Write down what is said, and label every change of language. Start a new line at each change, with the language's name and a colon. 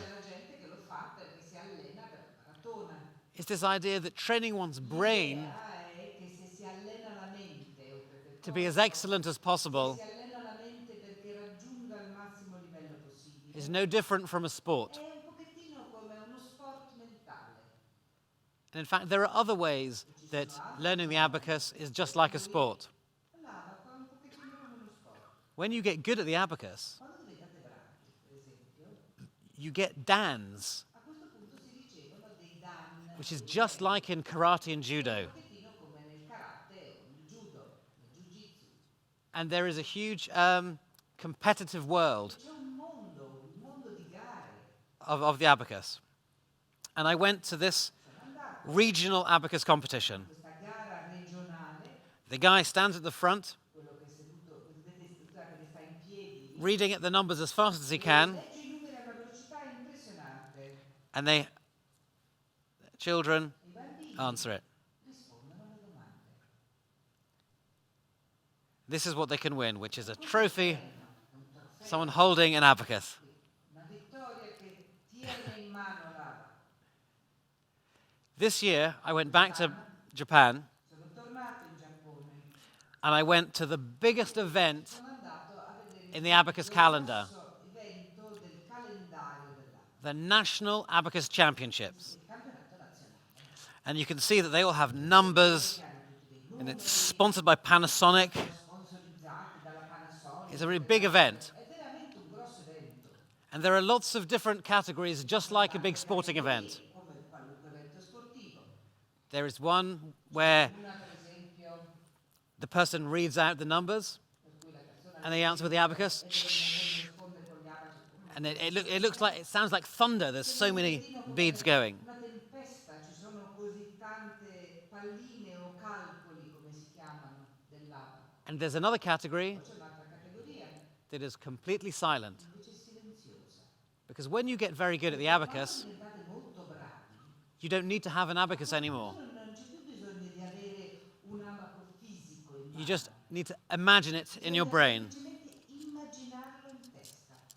Italian: C'è la gente che lo fa perché si allena per la maratona.
English: It's this idea that training one's brain
Italian: L'idea è che se si allena la mente o per
English: to be as
Italian: forza,
English: excellent as possible
Italian: si allena la mente perché raggiunga il massimo livello possibile.
English: is no different from a sport.
Italian: È un pochettino come uno sport mentale.
English: And in fact, there are other ways that learning the abacus is just like a sport.
Italian: L'abaco è un pochettino come uno sport.
English: When you get good at the abacus,
Italian: Quando diventate bravi, per esempio,
English: you get dans,
Italian: a questo punto si ricevono dei dan,
English: which is just like in karate and judo.
Italian: un pochettino come nel karate o nel judo, nel jiu-jitsu.
English: And there is a huge competitive world
Italian: C'è un mondo di gare.
English: of the abacus. And I went to this
Italian: Sono andato
English: regional abacus competition.
Italian: a questa gara regionale,
English: The guy stands at the front,
Italian: quello che è seduto, vedete scusate che sta in piedi,
English: reading at the numbers as fast as he can,
Italian: legge i numeri a una velocità impressionante.
English: and children
Italian: I bambini
English: answer it.
Italian: rispondono alle domande.
English: This is what they can win, which is a trophy,
Italian: È un trofeo,
English: someone holding an abacus.
Italian: una vittoria che tiene in mano l'abaco.
English: This year, I went back to Japan,
Italian: Sono tornato in Giappone,
English: and I went to the biggest event
Italian: sono andato a vedere
English: in the abacus calendar,
Italian: questo evento del calendario dell'abaco,
English: the National Abacus Championships.
Italian: il campionato nazionale.
English: And you can see that they all have numbers,
Italian: Hanno tutti dei
English: and
Italian: numeri
English: it's sponsored by Panasonic.
Italian: sponsorizzati dalla Panasonic.
English: It's a really big event.
Italian: È veramente un grosso evento.
English: And there are lots of different categories, just like a big sporting event.
Italian: Come qualunque evento sportivo.
English: There is one where
Italian: Una, per esempio,
English: the person reads out the numbers
Italian: per cui la persona
English: and they answer with the abacus.
Italian: risponde con gli abaci.
English: And it sounds like thunder. There's so many beads going.
Italian: Una tempesta, ci sono così tante palline o calcoli, come si chiamano, dell'abaco.
English: And there's another category
Italian: C'è un'altra categoria,
English: that is completely silent.
Italian: invece silenziosa.
English: Because when you get very good at the abacus,
Italian: Quando diventate molto bravi,
English: you don't need to have an abacus anymore.
Italian: non c'è più bisogno di avere un abaco fisico in mano.
English: You just need to imagine it in your brain.
Italian: Semplicemente immaginarlo in testa.